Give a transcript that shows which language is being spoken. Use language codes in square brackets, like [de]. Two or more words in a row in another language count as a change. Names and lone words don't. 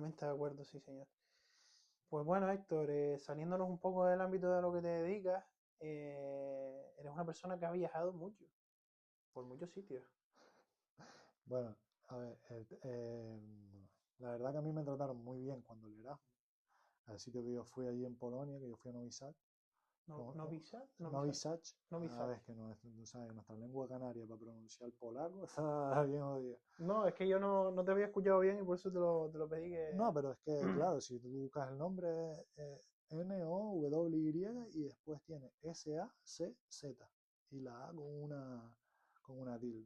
[es] no, totalmente de acuerdo, sí, señor. Pues bueno, Héctor, saliéndonos un poco del ámbito de lo que te dedicas, eres una persona que ha viajado mucho, por muchos sitios. Bueno, a ver, la verdad que a mí me trataron muy bien cuando el Erasmus, al sitio que yo fui allí en Polonia, que yo fui a Novi Sad. No, No, no, Novi Sad, Novi Novi Sad, Sad, Novi a Sad. ver, que no, no sabes, nuestra lengua canaria para pronunciar polaco está bien jodida. No, es que yo no te había escuchado bien y por eso te lo pedí que... No, pero es que, claro, si tú buscas el nombre, Nowy y después tiene SACZ y la A con una tilde.